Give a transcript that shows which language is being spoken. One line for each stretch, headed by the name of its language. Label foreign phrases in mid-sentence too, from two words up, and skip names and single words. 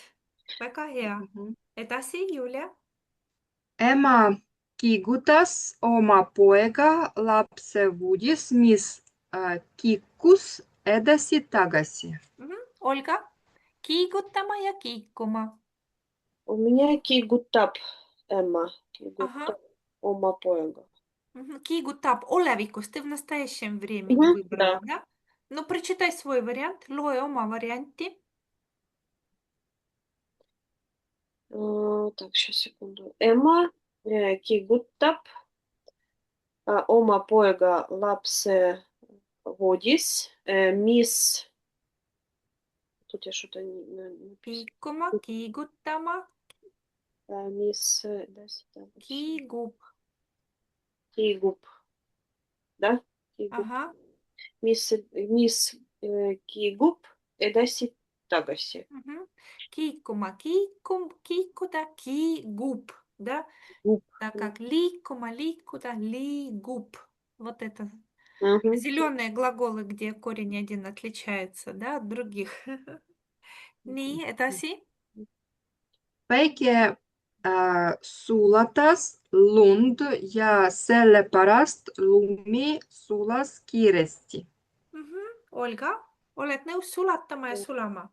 Estonian: Väga hea. Edasi, Julia. Ema kiigutas oma poega lapsevoodis, mis kiikus edasi-tagasi. Olga, kiigutama ja kiikuma.
Russian: У меня
Estonian: kiigutab ema,
Russian: Ага.
Estonian: kiigutab oma poega. Kiigutab olevikus,
Russian: ты в настоящем времени выбрала, да? Ну, прочитай свой вариант,
Estonian: loe oma varianti.
Russian: Так, сейчас, секунду.
Estonian: Ema kiigutab oma poega lapsevoodis, mis...
Russian: Тут я что-то не написала.
Estonian: Kiikuma, kiigutama, Mis edasi-tagasi. kiigub. Kiigub. Да? Kiigub. Ahah. Mis kiigub edasi-tagasi. Kiikuma, kiikuda, kiigub,
Russian: да? Так как
Estonian: liikuma, liikuda, liigub.
Russian: Вот это зеленые глаголы, где корень один отличается, да, от других.
Estonian: Nii, edasi. Päike sulatas lund ja sellepärast lumi sulas kiiresti. Olga, oled nõus sulatama ja sulama?